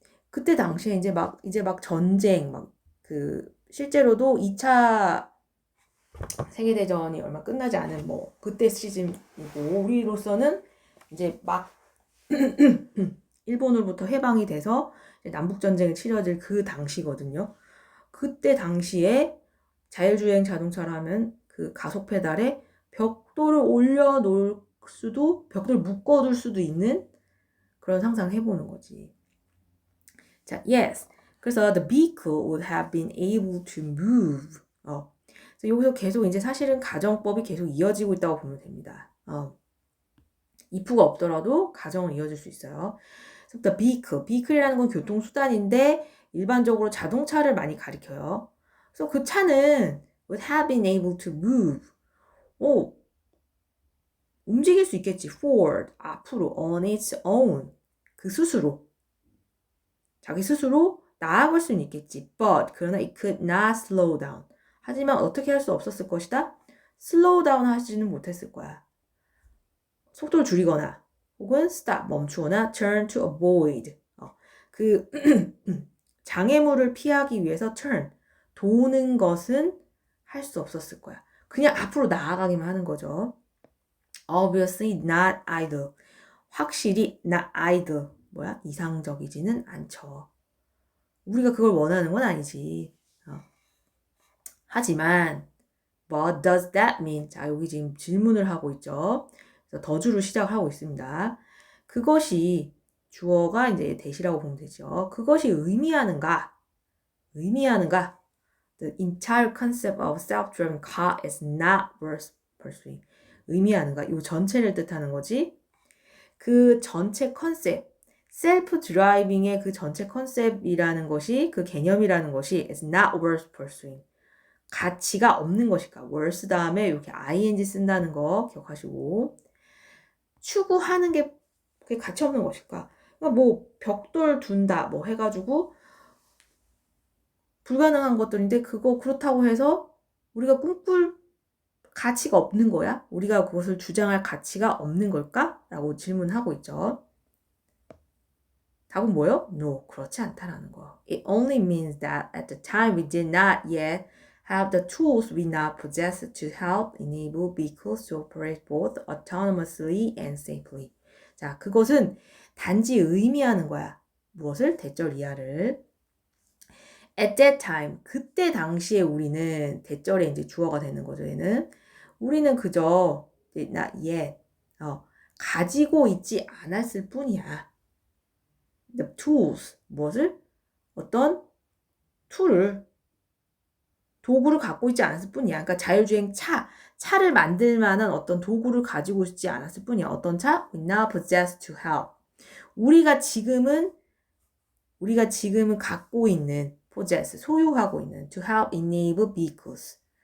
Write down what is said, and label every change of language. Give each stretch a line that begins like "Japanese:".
Korean: 그때 당시에 이제 막 전쟁 실제로도 2차 세계대전이 얼마 끝나지 않은 그때 시즌이고 우리로서는 이제 막 일본으로부터 해방이 돼서 남북전쟁이 치러질 그 당시거든요. 그때 당시에 자율주행 자동차를 하면 그 가속 페달에 벽돌을 올려놓을 수도, 벽돌을 묶어둘 수도 있는 그런 상상을 해보는 거지. 자, yes.
English: 그래서 the vehicle would have been able to move.
Korean: 그래서 여기서 계속 이제 사실은 가정법이 계속 이어지고 있다고 보면 됩니다. if가 없더라도 가정은 이어질 수 있어요.
English: 그래서 the vehicle.
Korean: vehicle이라는 건 교통수단인데 일반적으로 자동차를 많이 가리켜요. 그래서 그 차는
English: would have been able to move.
Korean: 움직일 수 있겠지. forward. 앞으로.
English: on its own.
Korean: 그 스스로. 자기 스스로 나아갈 수는 있겠지.
English: But 그러나 it could not slow down.
Korean: 하지만 어떻게 할 수 없었을 것이다?
English: slow down
Korean: 하지는 못했을 거야. 속도를 줄이거나 혹은 stop 멈추거나
English: turn to avoid.
Korean: 그 장애물을 피하기 위해서 turn 도는 것은 할 수 없었을 거야. 그냥 앞으로 나아가기만 하는 거죠.
English: Obviously not either. 확실히 not either.
Korean: 이상적이지는 않죠. 우리가 그걸 원하는 건 아니지. 하지만
English: what does that mean?
Korean: 자, 여기 지금 질문을 하고 있죠. 그래서 더주로 시작하고 있습니다. 그것이 주어가 이제 대시라고 보면 되죠. 그것이 의미하는가?
English: The entire concept of self-driven car is not worth pursuing.
Korean: 의미하는 거야. 이 전체를 뜻하는 거지. 그 전체 컨셉, 셀프 드라이빙의 그 전체 컨셉이라는 것이, 그 개념이라는 것이
English: is not worth pursuing.
Korean: 가치가 없는 것일까. worth 다음에 이렇게 ing 쓴다는 거 기억하시고. 추구하는 게 그게 가치 없는 것일까. 그러니까 뭐 벽돌 둔다 뭐 해가지고 불가능한 것들인데 그거 그렇다고 해서 우리가 꿈꿀 가치가 없는 거야? 우리가 그것을 주장할 가치가 없는 걸까? 라고 질문하고 있죠. 답은 뭐예요? No, 그렇지 않다라는 거.
English: It only means that at the time we did not yet have the tools we now possess to help enable vehicles to operate both autonomously and safely.
Korean: 자, 그것은 단지 의미하는 거야. 무엇을? 대절 이하를.
English: At that time,
Korean: 그때 당시에 우리는 대절에 이제 주어가 되는 거죠. 얘는 우리는 그저
English: not yet
Korean: 가지고 있지 않았을 뿐이야.
English: The tools 무엇을?
Korean: 어떤 툴을 도구를 갖고 있지 않았을 뿐이야. 그러니까 자율주행 차를 만들 만한 어떤 도구를 가지고 있지 않았을 뿐이야. 어떤 차?
English: We now possess to help.
Korean: 우리가 지금은 갖고 있는 possess, 소유하고 있는
English: to help enable vehicles.